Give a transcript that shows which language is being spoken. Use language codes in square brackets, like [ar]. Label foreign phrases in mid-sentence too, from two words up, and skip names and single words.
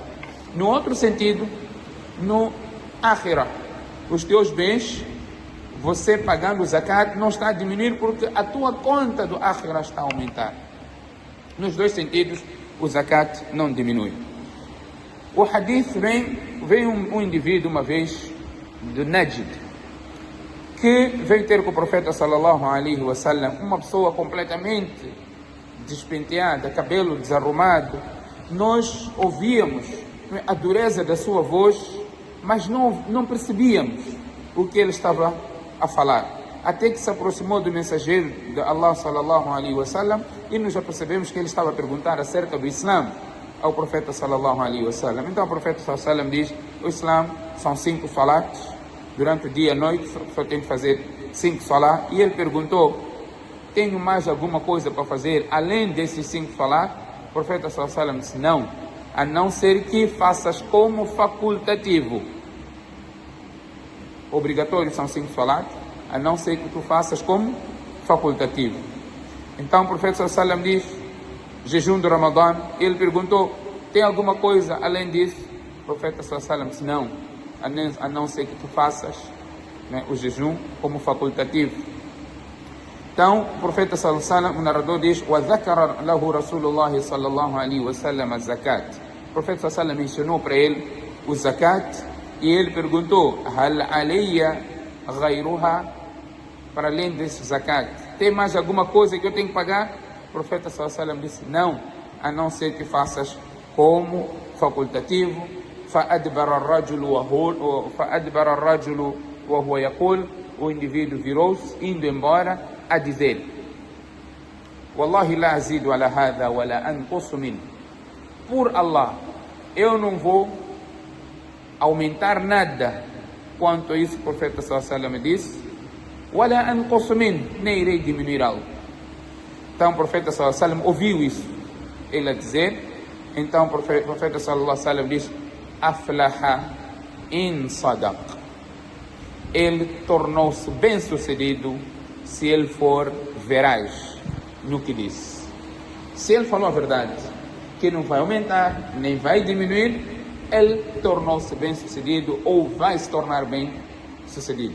[pt] No outro sentido, no akhirah, os teus bens, você pagando o zakat, não está a diminuir porque a tua conta do akhirah está a aumentar. Nos dois sentidos, o zakat não diminui. O hadith vem um indivíduo uma vez do Najd, que veio ter com o profeta [ar] صلى الله عليه وسلم, [pt] uma pessoa completamente despenteada, cabelo desarrumado. Nós ouvíamos a dureza da sua voz, mas não percebíamos o que ele estava a falar. Até que se aproximou do mensageiro de Allah [ar] صلى الله عليه وسلم [pt] e nós já percebemos que ele estava a perguntar acerca do Islã ao profeta [ar] صلى الله عليه وسلم. [pt] Então o profeta [ar] صلى الله عليه وسلم [pt] diz, o Islã são 5 salats, durante o dia e a noite só tem que fazer 5 salats. E ele perguntou, tenho mais alguma coisa para fazer além desses 5 salats? O profeta [ar] صلى الله عليه وسلم [pt] disse, não, a não ser que faças como facultativo. Obrigatório são 5 salats, a não ser que tu faças como facultativo. Então o profeta [ar] صلى الله عليه وسلم [pt] diz, jejum do Ramadã. Ele perguntou, tem alguma coisa além disso? O profeta [ar] صلى الله عليه وسلم [pt] disse, não, a não ser que tu faças, né, o jejum como facultativo. Então o profeta [ar] صلى الله عليه وسلم, [pt] o narrador diz, [ar] وَذَكَرَ لَهُ رَسُولُ اللَّهِ صَلَّى اللَّهُ عَلَيْهِ وَسَلَّمَ الزَّكَاةِ. [pt] O profeta [ar] صلى الله عليه وسلم [pt] mencionou para ele o zakat e ele perguntou, [ar] هَلْ عَلَيَّ غَيْرُهَا? [pt] Para além desse zakat, tem mais alguma coisa que eu tenho que pagar? O profeta [ar] صلى الله عليه وسلم [pt] disse, não, a não ser que faças como facultativo. [ar] فَأَدْبَرَ الرَّجُلُ وَهُوَ يَقُولُ. [pt] O indivíduo virou-se, indo embora, a dizer, [ar] وَاللَّهِ لَا أَزِيدُ عَلَى هَذَا وَلَا أَنْقُصُ مِنْهُ. [pt] Por Allah, eu não vou aumentar nada quanto a isso. O profeta [ar] صلى الله عليه وسلم [pt] disse, [ar] وَلَا أَنْقُصُ مِنْهُ, [pt] nem irei diminuir algo. Então o profeta [ar] صلى الله عليه وسلم [pt] ouviu isso, ele a dizer. Então o profeta [ar] صلى الله عليه وسلم [pt] diz, [ar] أفلح إن صدق. [pt] Ele tornou-se bem sucedido se ele for veraz no que disse. Se ele falou a verdade, que não vai aumentar, nem vai diminuir, ele tornou-se bem sucedido ou vai se tornar bem sucedido.